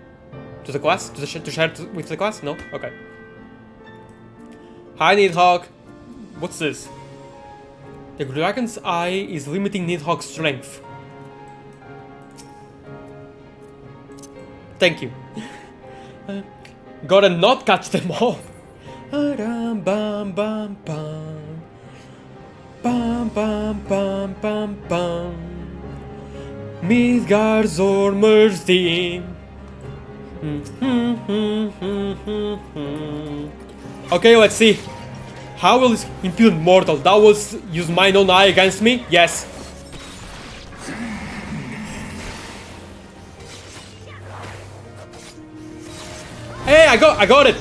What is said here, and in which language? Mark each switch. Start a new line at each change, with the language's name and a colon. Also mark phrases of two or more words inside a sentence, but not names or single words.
English: To the class? To share with the class? No? Okay. Hi, Nidhogg. What's this? The Dragon's Eye is limiting Nidhogg's strength. Thank you. Gotta not catch them all. Bam bam bam bam. Bam bam bam bam bam. Midgard's Ormer's theme. Okay, let's see. How will this impudent mortal that was use mine own eye against me? Yes. Hey, I got it!